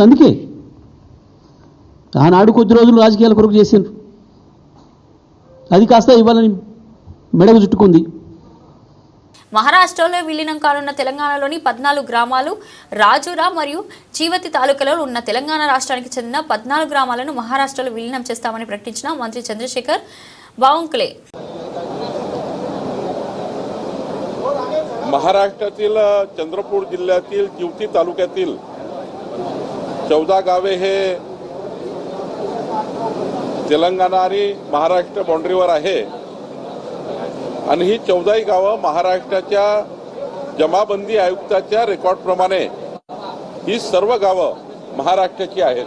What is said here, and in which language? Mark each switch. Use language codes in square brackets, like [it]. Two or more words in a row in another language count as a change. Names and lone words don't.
[te] అందుకే ఆనాడు కొద్ది రోజులు రాజకీయాల కొరకు చేసిండ్రు, అది కాస్త ఇవ్వాలని మెడకు చుట్టుకుంది. మహారాష్ట్రలో విలీనం కానున్న తెలంగాణలోని 14 గ్రామాలు రాజురా మరియు చీవతి తాలూకాలో ఉన్న తెలంగాణ రాష్ట్రానికి చెందిన 14 గ్రామాలను మహారాష్ట్రలో విలీనం చేస్తామని ప్రకటించిన మంత్రి చంద్రశేఖర్ बावनकुळे. [mr] महाराष्ट्रातील चंद्रपूर जिल्ह्यातील जिवती तालुक्यातील 14 गावे हे तेलंगणा आणि महाराष्ट्र बाउंड्रीवर आहे आणि ही 14 गावं महाराष्ट्राच्या जमाबंदी आयुक्ताच्या रेकॉर्डप्रमाणे ही सर्व गावं महाराष्ट्राची आहेत.